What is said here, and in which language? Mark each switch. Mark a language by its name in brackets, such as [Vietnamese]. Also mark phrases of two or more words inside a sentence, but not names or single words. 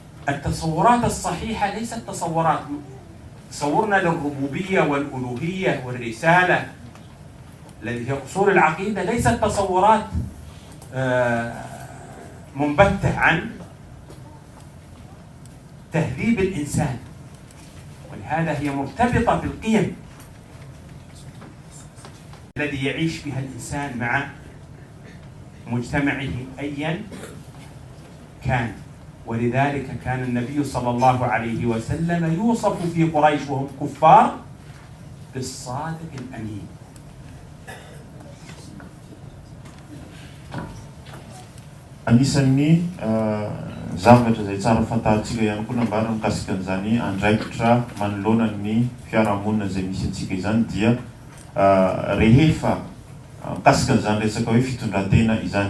[Arabic] التصورات الصحيحة ليست تصورنا للربوبية والألوهية والرسالة الذي هي أصول العقيدة ليست تصورات منبتة عن تهذيب الإنسان، ولهذا هي مرتبطة بالقيم الذي يعيش بها الإنسان مع مجتمعه أيا كان. ولذلك كان النبي صلى الله عليه وسلم يوصف في قريش وهم كفار بالصادق الأمين. [Malagasy] Anisan'ny zavatra izay tsara fantatsika ihany koa nambara mikasika an'izany andraikitra manoloana ny fiarahamonina izay misy antsika izany dia rehefa mikasika an'izany resaka hoe fitondran-tena izany.